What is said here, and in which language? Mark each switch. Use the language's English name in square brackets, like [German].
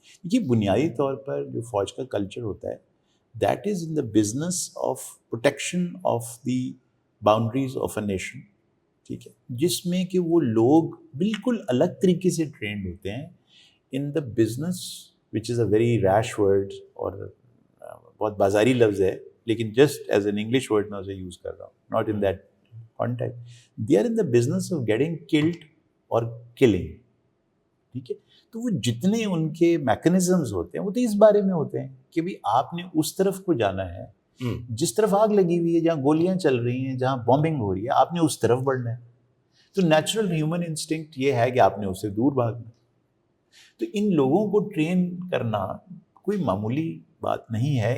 [Urdu] یہ بنیادی طور پر جو فوج کا کلچر ہوتا ہے, [English] That is in the business of protection of the boundaries of a nation. [Urdu] ٹھیک ہے, جس میں کہ وہ لوگ بالکل الگ طریقے سے ٹرینڈ ہوتے ہیں [English] in the business, which is a very rash word [Urdu] اور بہت بازاری لفظ ہے, لیکن [English] just as an English word [Urdu] میں اسے یوز کر رہا ہوں, [English] Not in that context. They are in the business of getting killed or killing. [Urdu] ٹھیک ہے, تو وہ جتنے ان کے میکانزمز ہوتے ہیں وہ تو اس بارے میں ہوتے ہیں کہ بھائی آپ نے اس طرف کو جانا ہے, جس طرف آگ لگی ہوئی ہے, جہاں گولیاں چل رہی ہیں, جہاں بامبنگ ہو رہی ہے, آپ نے اس طرف بڑھنا ہے. تو [English] natural human instinct [Urdu] یہ ہے کہ آپ نے اس سے دور بھاگنا. تو ان لوگوں کو ٹرین کرنا کوئی معمولی بات نہیں ہے.